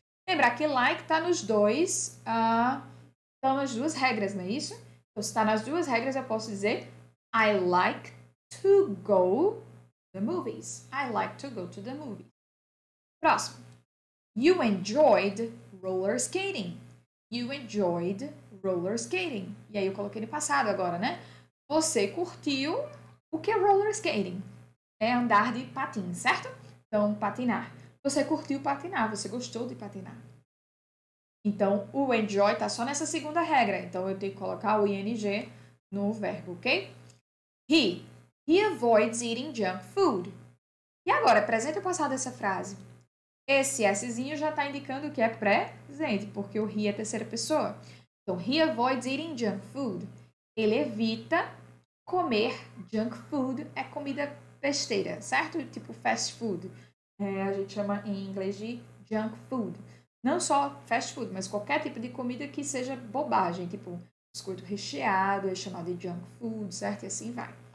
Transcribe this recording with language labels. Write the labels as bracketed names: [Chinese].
[Portuguese] Lembrar que like está nos dois, estão nas duas regras, não é isso? Então, se está nas duas regras, eu posso dizer [English] I like to go to the movies. I like to go to the movies. [Portuguese] Próximo. [English] You enjoyed roller skating. You enjoyed roller skating. [Portuguese] E aí eu coloquei no passado agora, né? Você curtiu o que é roller skating? É andar de patins, certo? Então, patinar. Você curtiu patinar, você gostou de patinar. Então, o enjoy tá só nessa segunda regra. Então, eu tenho que colocar o ing no verbo, ok? [English] He avoids eating junk food. [Portuguese] E agora, presente ou passado essa frase? Esse Szinho já está indicando que é presente, porque o he é terceira pessoa. [English] Então, he avoids eating junk food. [Portuguese] Ele evita comer junk food, é comida besteira, certo? Tipo fast food. A gente chama em inglês de junk food. Não só fast food, mas qualquer tipo de comida que seja bobagem, tipo biscoito recheado, é chamado de junk food, certo? E assim vai.